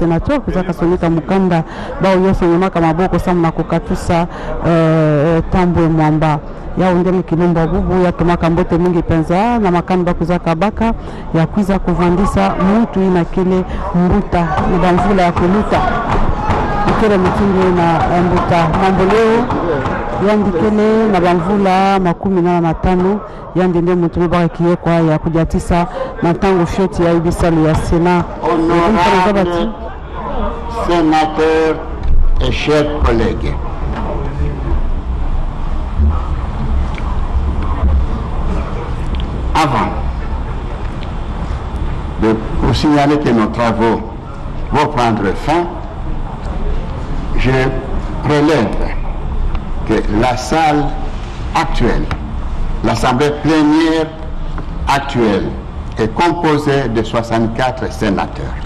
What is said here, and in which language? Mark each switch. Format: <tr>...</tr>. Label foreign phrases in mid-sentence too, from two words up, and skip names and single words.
<ktu>senateur kuzaka sonika mukanda ba uyoso nyama kama boko samu na kukatusa tambwe mwamba ya undele kilimba bubu ya tumaka mbote mingi penza na makanda kuzaka baka ya kuiza kuvandisa mtu ina kile mbuta na bamvula ya kuluta ikele mtungi na mbuta mambo leo yandikele na bamvula 15 yandinde mutume baka kiyekwa ya kujatisa na tango fyoti ya ibisalo ya Sénat.</ktu> <fr>Honorable sénateur et chers collègues, avant de vous signaler que nos travaux vont prendre fin, je relève que la salle actuelle, l'Assemblée plénière actuelle, est composée de 64 sénateurs.</fr>